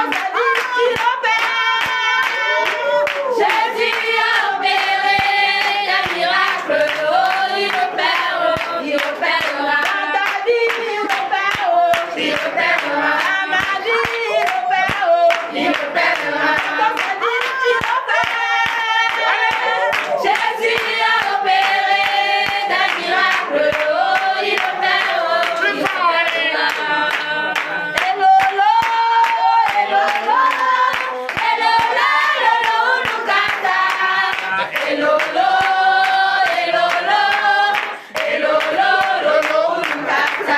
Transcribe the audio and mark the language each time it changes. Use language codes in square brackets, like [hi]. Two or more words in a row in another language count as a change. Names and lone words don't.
[fr] Jésus a opéré des miracles, oh, il opérera. David, il opérera. Ma vie, il opérera. Jésus a opéré des miracles, oh, il opérera. [ee] Elolo, elolo, elolo, elolo, Lukata. Elolo, elolo, elolo, elolo, Lukata.